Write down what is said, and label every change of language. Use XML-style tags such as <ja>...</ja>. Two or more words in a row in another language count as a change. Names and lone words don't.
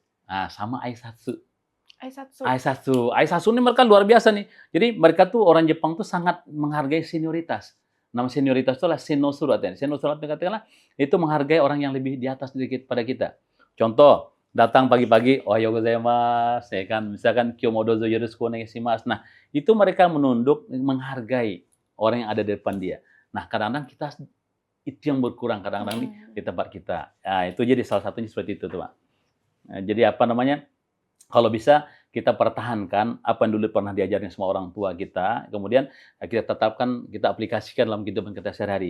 <id>Nah, sama Aisatsu. Aisatsu ini mereka luar biasa nih. Jadi mereka tuh orang Jepang tuh sangat menghargai senioritas. Nama senioritas itu adalah senosuru. Senosuru katakanlah itu menghargai orang yang lebih di atas daripada kita. Contoh, datang pagi-pagi,</id> <ja>おはようございます,</ja> <id>ya kan, misalkan</id> <ja>今日もどうぞよろしくお願いします.</ja> <id>Nah, itu mereka menunduk, menghargai orang yang ada di depan dia. Nah, kadang-kadang kita itu yang berkurang kadang-kadang di tempat kita. Nah, itu jadi salah satunya seperti itu tuh, Pak. Nah, jadi apa namanya? Kalau bisa kita pertahankan apa yang dulu pernah diajarin sama orang tua kita, kemudian kita tetapkan, kita aplikasikan dalam kehidupan kita sehari-hari.</id>